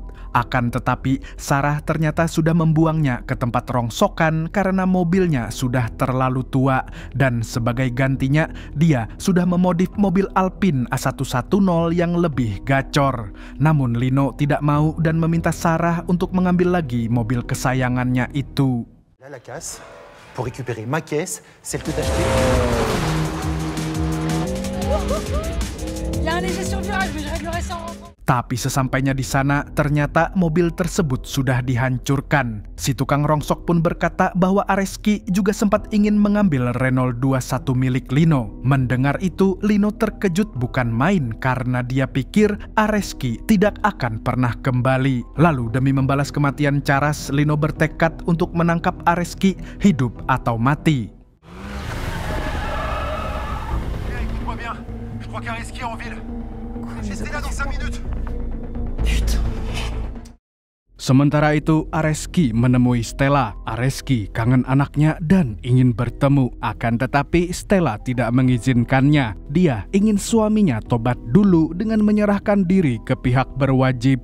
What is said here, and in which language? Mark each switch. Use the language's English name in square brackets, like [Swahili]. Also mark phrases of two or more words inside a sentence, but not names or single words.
[Indonesian] Akan tetapi, Sarah ternyata sudah membuangnya ke tempat rongsokan karena mobilnya sudah terlalu tua. Dan sebagai gantinya, dia sudah memodif mobil Alpine A110 yang lebih gacor. Namun Lino tidak mau dan meminta Sarah untuk mengambil lagi mobil kesayangannya itu. [French] La casse pour récupérer ma caisse, celle que t'as achetée. Il y a un essai sur virage, mais je réglerai ça en rentrant. [Indonesian] Tapi sesampainya di sana, ternyata mobil tersebut sudah dihancurkan. Si tukang rongsok pun berkata bahwa Areski juga sempat ingin mengambil Renault 21 milik Lino. Mendengar itu, Lino terkejut bukan main karena dia pikir Areski tidak akan pernah kembali. Lalu demi membalas kematian Charas, Lino bertekad untuk menangkap Areski hidup atau mati. [French] Écoute-moi bien, je crois qu'Areski est en ville. J'étais là dans 5 minutes. [Indonesian] Sementara itu, Areski menemui Stella. Areski kangen anaknya dan ingin bertemu. Akan tetapi, Stella tidak mengizinkannya. Dia ingin suaminya tobat dulu dengan menyerahkan diri ke pihak berwajib.